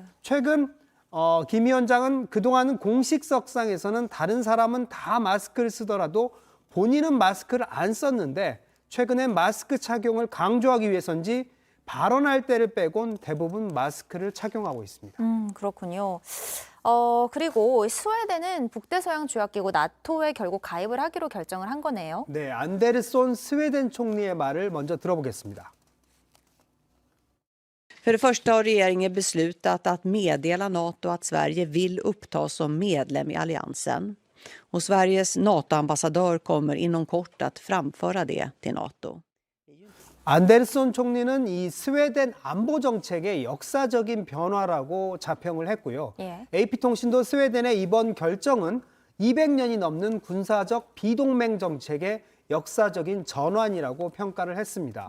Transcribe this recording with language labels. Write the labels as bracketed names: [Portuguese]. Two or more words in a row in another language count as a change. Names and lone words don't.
[Korean] 최근 김 위원장은 그동안은 공식석상에서는 다른 사람은 다 마스크를 쓰더라도 본인은 마스크를 안 썼는데 최근엔 마스크 착용을 강조하기 위해서인지 발언할 때를 빼곤 대부분 마스크를 착용하고 있습니다. 그렇군요. 그리고 스웨덴은 북대서양 조약기구 나토에 결국 가입을 하기로 결정을 한 거네요. 네, 안데르손 스웨덴 총리의 말을 먼저 들어보겠습니다. [Swedish] För det första har regeringen beslutat att meddela NATO att Sverige vill upptas som medlem i alliansen. Och Sveriges NATO-ambassadör kommer inom kort att framföra det till NATO. [Korean] 안데르손 총리는 이 스웨덴 안보 정책의 역사적인 변화라고 자평을 했고요. 예. AP통신도 스웨덴의 이번 결정은 200년이 넘는 군사적 비동맹 정책의 역사적인 전환이라고 평가를 했습니다.